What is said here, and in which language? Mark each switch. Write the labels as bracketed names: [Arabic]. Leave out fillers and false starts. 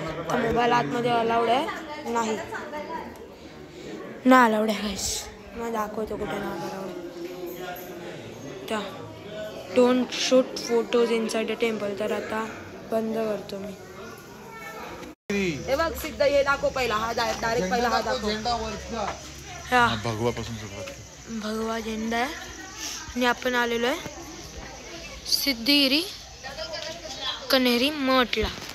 [Marathi] तर मोबाईल आतमध्ये अलाउड आहे नाही ना. अलाउड आहे गाईस. मग दाखवतो कुठे ना अलाउड. [English] त्या don't shoot photos inside the temple. [Marathi] तर आता बंद करतो मी. हे बघ सिद्ध हे दाखव पहिला. हा डायरेक्ट पहिला हा दाखव. हा भगवापासून सुरुवात. भगवा झेंडा आहे. आणि आपण आलेलो आहे सिद्धगिरी कन्हेरी मठला.